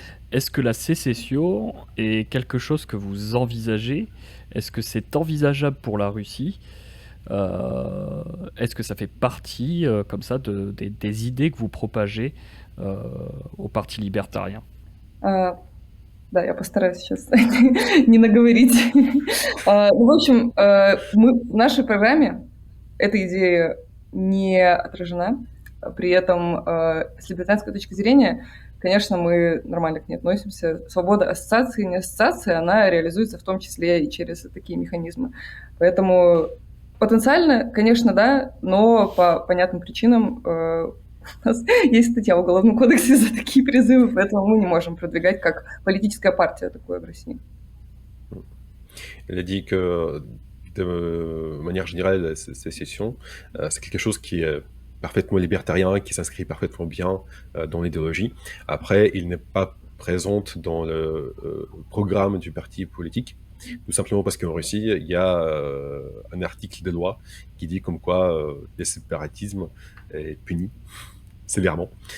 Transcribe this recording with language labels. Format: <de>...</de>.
<fr>Est-ce que la sécession est quelque chose que vous envisagez? Est-ce que c'est envisageable pour la Russie? Est-ce que ça fait partie, comme ça, des idées que vous propagez au Parti libertarien?</fr> <ru>Да, я постараюсь сейчас не наговорить. В общем, в нашей программе эта идея не отражена. При этом, с либертарианской точки зрения, конечно, мы нормально к ней относимся. Свобода ассоциации и не ассоциации, она реализуется в том числе и через такие механизмы. Поэтому потенциально, конечно, да, но по понятным причинам у нас есть статья в Уголовном кодексе за такие призывы, поэтому мы не можем продвигать как политическая партия такое в России.</ru> <fr>Elle a dit que, de manière générale, ces sessions, c'est quelque chose qui est parfaitement libertarien, qui s'inscrit parfaitement bien dans l'idéologie. Après, il n'est pas présente dans le programme du parti politique, tout simplement parce qu'en Russie, il y a un article de loi qui dit comme quoi le séparatisme est puni sévèrement.</fr>